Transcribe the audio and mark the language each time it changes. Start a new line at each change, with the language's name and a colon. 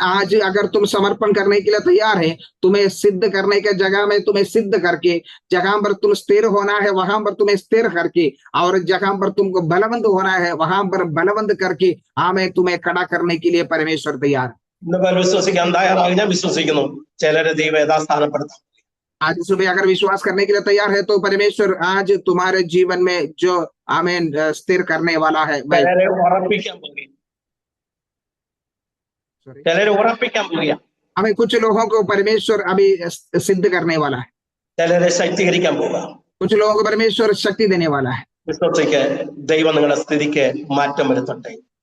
Hindi: आज अगर तुम समर्पण करने के लिए तैयार है, तुम्हें सिद्ध करने के जगह में तुम्हें सिद्ध करके, जगह पर तुम स्थिर होना है वहां पर तुम्हें स्थिर करके, और जगह पर तुमको बलवंत होना है वहां पर बलवंत करके हमें तुम्हें खड़ा करने के लिए परमेश्वर तैयार.
Malayalam: ഇന്ന് പകൽ വിശ്വസിക്കാൻ തയ്യാറായി ഞാൻ വിശ്വസിക്കുന്നു. ചിലരെ ദൈവം യഥാസ്ഥാനപ്പെടുത്താം.
Hindi: आज सुबह अगर विश्वास करने के लिए तैयार है तो परमेश्वर आज तुम्हारे जीवन में जो आमीन स्थिर करने वाला है.
Malayalam: ചിലരെ ഉറപ്പിക്കാൻ പോകുക. ചിലരെ ഉറപ്പിക്കാൻ പോകുക.
Hindi: हमें कुछ लोगों को परमेश्वर अभी सिद्ध करने वाला है.
Malayalam: ചിലരെ ശക്തീകരിക്കാൻ പോകുക.
Hindi: कुछ लोगों को परमेश्वर शक्ति देने वाला है.
Malayalam: വിശ്വസിക്ക് ദൈവം നിങ്ങളുടെ സ്ഥിതിക്ക് മാറ്റം വരുത്തട്ടെ.